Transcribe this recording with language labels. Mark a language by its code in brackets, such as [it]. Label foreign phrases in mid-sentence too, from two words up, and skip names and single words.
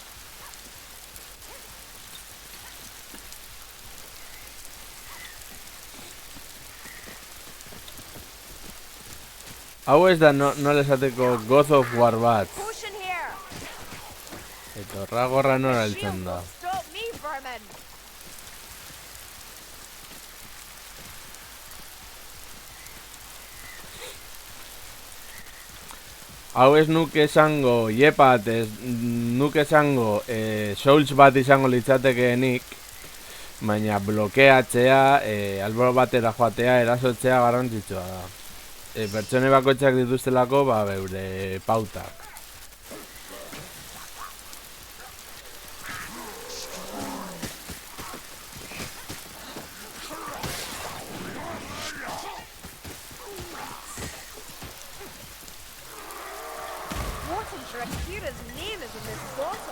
[eu] Hau ez da nola esateko God of War bat. [en] Potion here. [eu] Eta horra gorra nora heltzen [en] Shield [eu] da. [en] will stop me, vermin. [eu] Hau ez nuke esango, jepat ez nuke esango Souls bat izango litzatekeenik, baina blokeatzea, alboro batera joatea, erasotzea garrantzitsua da. Pertsone bakoitzak dituztelako, ba, beure pautak. [en] What in Shrakira's name is in this bottle?